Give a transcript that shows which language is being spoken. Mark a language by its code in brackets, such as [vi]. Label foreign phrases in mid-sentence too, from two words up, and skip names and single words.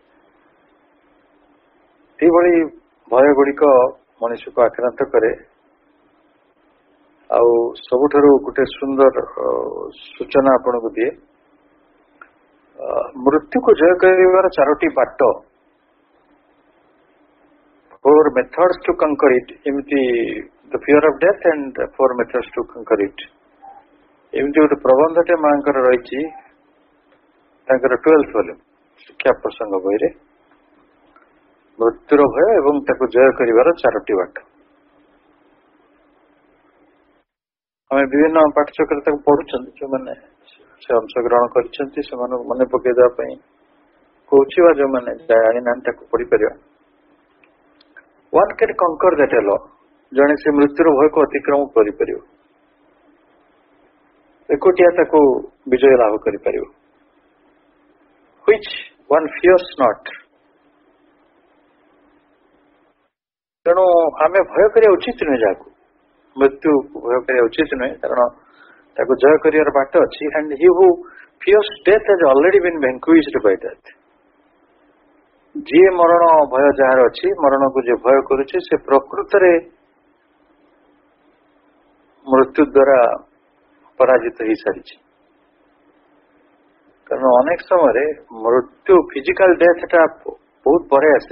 [or] ଏଇଭଳି ଭୟ ଗୁଡିକ ମଣିଷକୁ ଆକ୍ରାନ୍ତ କରେ। ଆଉ ସବୁଠାରୁ ଗୋଟେ ସୁନ୍ଦର ସୂଚନା ଆପଣଙ୍କୁ ଦିଏ, ମୃତ୍ୟୁକୁ ଜୟ କରିବାର 4ଟି ବାଟ, [en] 4 methods to conquer it। ଏମିତି the fear of death and 4 methods to conquer it, [or] ଏମିତି ଗୋଟେ ପ୍ରବନ୍ଧଟେ ମାଙ୍କର ରହିଛି ତାଙ୍କର 12th ଭଲ୍ୟୁମ ଶିକ୍ଷା ପ୍ରସଙ୍ଗ ବହିରେ, ମୃତ୍ୟୁର ଭୟ ଏବଂ ତାକୁ ଜୟ କରିବାର 4ଟି ବାଟ। ଆମେ ବିଭିନ୍ନ ପାଠ୍ୟକ୍ରମରେ ତାକୁ ପଢୁଛନ୍ତି, ଯୋଉମାନେ ସେ ଅଂଶଗ୍ରହଣ କରିଛନ୍ତି ସେମାନଙ୍କୁ ମନେ ପକେଇ ଦେବା ପାଇଁ କହୁଛି, ବା ଯୋଉମାନେ ଜାଣିନାହାନ୍ତି ତାକୁ ପଢିପାରିବା। [en] One can conquer that alone। [or] ଜଣେ ସେ ମୃତ୍ୟୁର ଭୟକୁ ଅତିକ୍ରମ କରିପାରିବ, ଏକୁଟିଆ ତାକୁ ବିଜୟ ଲାଭ କରିପାରିବ। [en] Which one fears not। [or] ତେଣୁ ଆମେ ଭୟ କରିବା ଉଚିତ ନୁହେଁ, ଯାହାକୁ ମୃତ୍ୟୁକୁ ଭୟ କରିବା ଉଚିତ ନୁହେଁ, କାରଣ ତାକୁ ଜୟ କରିବାର ବାଟ ଅଛି। [en] and he who fears death has already been vanquished by death। [or] ଯିଏ ମରଣ ଭୟ ଯାହାର ଅଛି, ମରଣକୁ ଯିଏ ଭୟ କରୁଛି, ସେ ପ୍ରକୃତରେ ମୃତ୍ୟୁ ଦ୍ୱାରା ପରାଜିତ ହେଇସାରିଛି। ତେଣୁ ଅନେକ ସମୟରେ ମୃତ୍ୟୁ [en] physical deathଟା [or] ବହୁତ ପରେ ଆସେ।